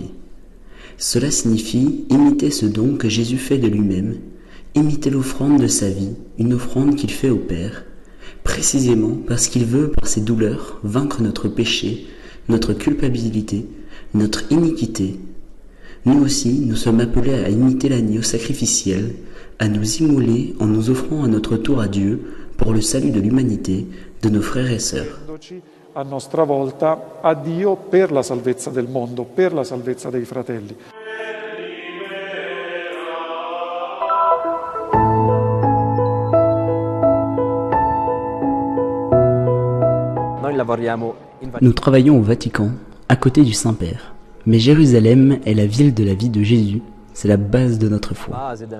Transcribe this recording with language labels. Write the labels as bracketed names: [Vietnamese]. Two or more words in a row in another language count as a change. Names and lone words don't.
[French] Cela signifie imiter ce don que Jésus fait de lui-même, imiter l'offrande de sa vie, une offrande qu'il fait au Père, précisément parce qu'il veut, par ses douleurs, vaincre notre péché, notre culpabilité, notre iniquité. Nous aussi, nous sommes appelés à imiter l'agneau sacrificiel, à nous immoler en nous offrant à notre tour à Dieu pour le salut de l'humanité, de nos frères et sœurs. [Italian] A nostra volta a Dio per la salvezza del mondo, per la salvezza dei fratelli. [French] Nous travaillons au Vatican, à côté du Saint-Père. Mais Jérusalem est la ville de la vie de Jésus, c'est la base de notre foi.